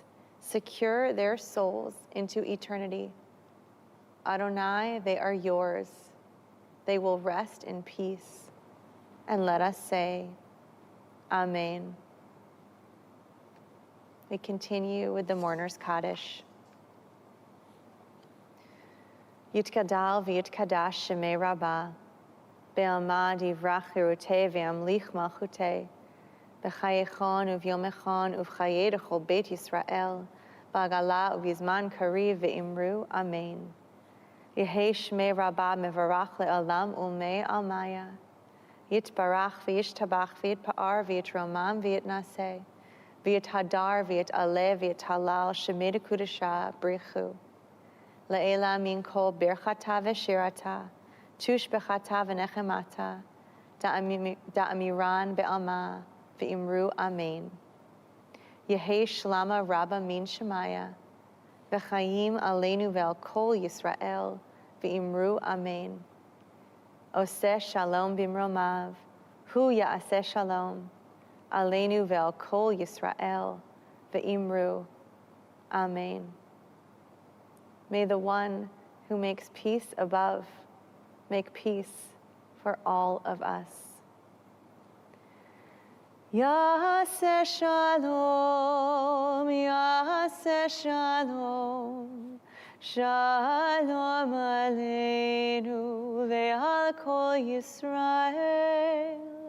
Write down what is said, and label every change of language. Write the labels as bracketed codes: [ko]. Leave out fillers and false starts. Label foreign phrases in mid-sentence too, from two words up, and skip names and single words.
[en] Secure their souls into eternity. Adonai, they are yours. They will rest in peace. And let us say, Amen. We continue with the Mourner's Kaddish. [arc] יתגדל ויתקדש שמיה רבא, בעלמא דברא כרעותיה וימליך מלכותיה, בחייכון וביומיכון ובחיי דכל בית ישראל, בעגלא ובזמן קריב ואמרו, אמן. יהא שמיה רבא מברך לעלם ולעלמי עלמיא, יתברך וישתבח ויתפאר ויתרומם ויתנשא, ויתהדר ויתעלה ויתהלל שמיה דקודשא בריך הוא. לעלא מן כל ברכתא ושירתא, תשבחתא ונחמתא, דאמירן בעלמא, ואמרו אמן. יהא שלמא רבא מן שמיא, וחיים עלינו ועל כל ישראל, ואמרו אמן. [he] עושה שלום במרומיו, הוא יעשה שלום, עלינו ועל כל ישראל, ואמרו אמן. [en] May the one who makes peace above make peace for all of us. [he] יעשה שלום, יעשה שלום, שלום עלינו ועל כל ישראל.